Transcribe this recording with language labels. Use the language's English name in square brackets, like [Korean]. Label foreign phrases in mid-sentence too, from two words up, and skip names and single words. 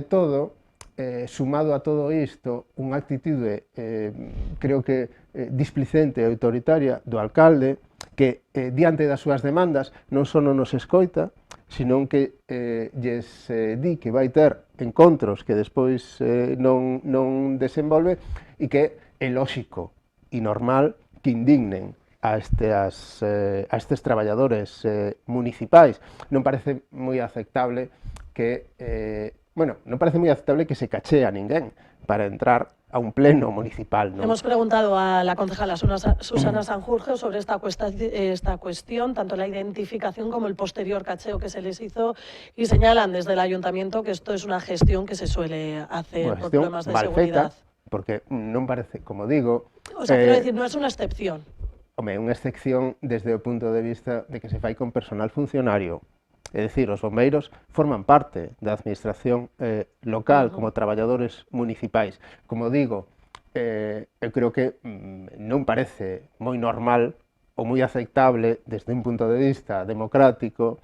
[Galician] todo, sumado a todo isto, unha actitude, creo que displicente e autoritaria do alcalde, que diante das súas demandas non só non nos escoita, senón que lles di que vai ter encontros que despois non desenvolve, e que é lóxico e normal que indignen a estes traballadores municipais. Non parece moi aceptable que non parece moi aceptable que se cachee a ninguén para entrar a un pleno municipal, ¿no? [Spanish] Hemos preguntado a la concejala Susana Sanjurjo sobre esta cuestión, tanto la identificación como el posterior cacheo que se les hizo, y señalan desde el ayuntamiento que esto es una gestión que se suele hacer por problemas de seguridad. [Galician] Porque non parece, como digo... [Spanish] O sea, quiero decir, no es una excepción. [Galician] Home, unha excepción desde o punto de vista de que se fai con personal funcionario. É dicir, os bombeiros forman parte da administración local como traballadores municipais. Como digo, eu creo que non parece moi normal ou moi aceptable desde un punto de vista democrático